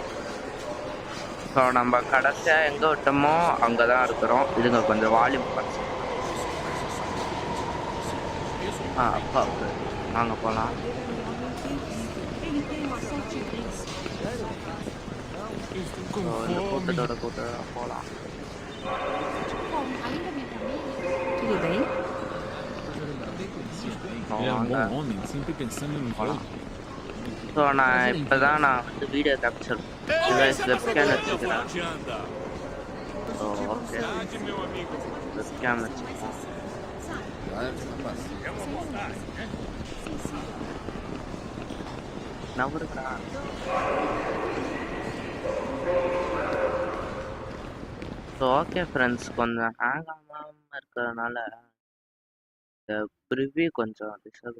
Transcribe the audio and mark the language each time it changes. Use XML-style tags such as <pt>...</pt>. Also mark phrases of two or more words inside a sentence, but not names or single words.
<ta>ஸோ நம்ம கடைசியாக எங்கே விட்டோமோ அங்கே தான் இருக்கிறோம். இதுங்க கொஞ்சம் வால்யூம் குறைச்சி. அப்பா வாங்க போகலாம். ஸோ இந்த கூட்டத்தோட போகலாம்.</ta> <pt>Tudo bem? Ele é um bom homem, sempre pensando no jogo.</pt> <ta>ஸோ நான் இப்போ தான் வந்து</ta> <en>video capture webcam</en> <ta>வச்சுக்கிறேன்.</ta> <en>so okay,</en> <ta>வெப்கேம் வச்சுக்கிறேன். நவருக்கா</ta> <en>so okay friends,</en> <ta>கொஞ்சம் ஹேங் ஆகாமல் இருக்கிறதுனால இந்த ப்ரிவ்யூ கொஞ்சம் டிஸ்டர்ப்.</ta>